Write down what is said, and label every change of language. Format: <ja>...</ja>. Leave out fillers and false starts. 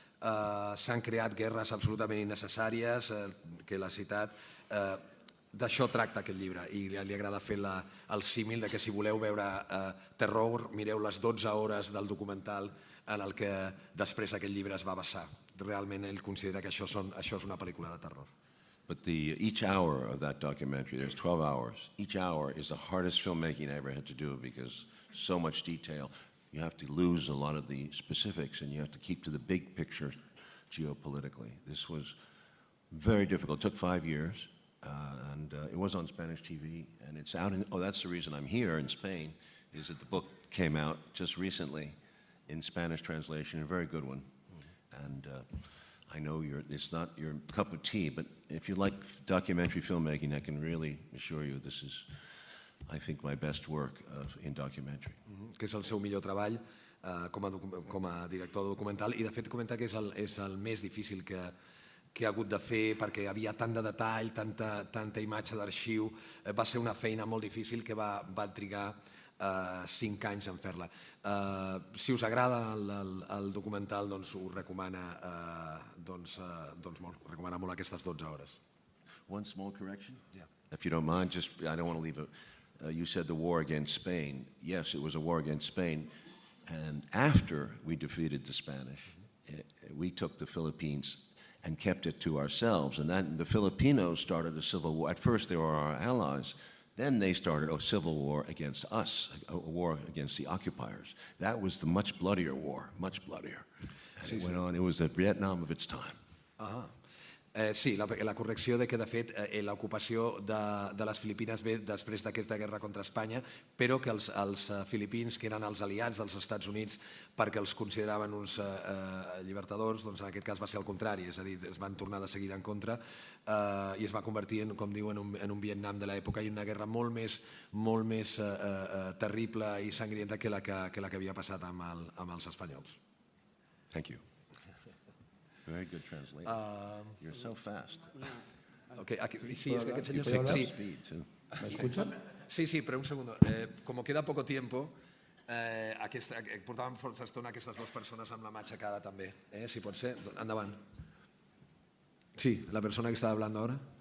<ca>S'han creat guerres absolutament innecessàries, que l'ha citat. D'això tracta aquest llibre i li agrada fer el símil de que si voleu veure terror, mireu les 12 hores del documental en el que després aquest llibre es va basar. Realment ell considera que això és una pel·lícula de terror.</ca> <en>But each hour of that documentary, there's 12 hours, each hour is the hardest filmmaking I ever had to do because so much detail. You have to lose a lot of the specifics and you have to keep to the big picture geopolitically. This was very difficult. It took 5 years. And it was on Spanish TV, and it's out that's the reason I'm here in Spain, is that the book came out just recently in Spanish translation, a very good one. And I know it's not your cup of tea, but if you like documentary filmmaking, I can really assure you this is, I think, my best work in documentary.</en> <ca>Que és el seu millor treball com a director de documental, i de fet comenta que és el més difícil que ha hagut de fer perquè hi havia tant de detall, tanta imatge d'arxiu. Va ser una feina molt difícil que va trigar 5 anys en fer-la. Si us agrada el documental, doncs ho recomana molt. Recomana molt aquestes 12 hores.</ca> <en>One small correction? Yeah. If you don't mind, I don't want to leave it. You said the war against Spain. Yes, it was a war against Spain. And after we defeated the Spanish, we took the Philippines and kept it to ourselves. And then the Filipinos started a civil war. At first they were our allies. Then they started a civil war against us, a war against the occupiers. That was the much bloodier war, much bloodier. And it went on. It was the Vietnam of its time.</en> <ca>Sí, la correcció de que, de fet, l'ocupació de les Filipines ve després d'aquesta guerra contra Espanya, però que els filipins, que eren els aliats dels Estats Units perquè els consideraven uns llibertadors, doncs en aquest cas va ser el contrari, és a dir, es van tornar de seguida en contra i es va convertir, com diu, en un Vietnam de l'època i una guerra molt més terrible i sangrienta que la que havia passat amb els espanyols.</ca> <en>Thank you. Very good translation. You're so fast.</en> <ca>Okay, sí, es que aquest senyor sí.</ca> <es>¿Me escuchan? Sí, però un segundo. Como queda poco tiempo,</es> <ca>portàvem força estona aquestes dues persones amb la mà aixecada també. Si pot ser, endavant.</ca> <es>Sí, la persona que está hablando ahora.</es>